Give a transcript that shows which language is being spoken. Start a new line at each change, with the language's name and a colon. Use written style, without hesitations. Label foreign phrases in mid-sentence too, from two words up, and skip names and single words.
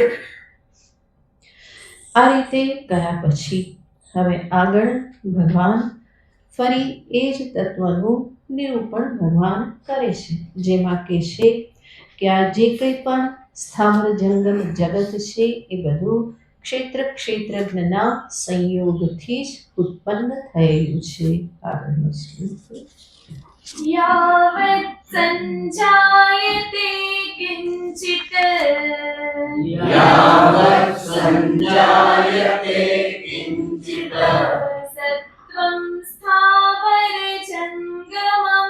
Gujarati: આ રીતે ગયા પછી હવે આગળ ભગવાન ફરી એ જ તત્વનું નિરૂપણ ભગવાન કરે છે, જેમાં કહે છે કે આ જે કંઈ પણ સ્થાવર જંગમ જગત છે એ બધું ક્ષેત્રજ્ઞના સંયોગથી જ ઉત્પન્ન થયેલું છે. આગળનો શ્લોક
Sanskrit: यावत् सञ्जायते किञ्चित् यावत् सञ्जायते किञ्चित् सत्त्वं स्थावरजङ्गमम्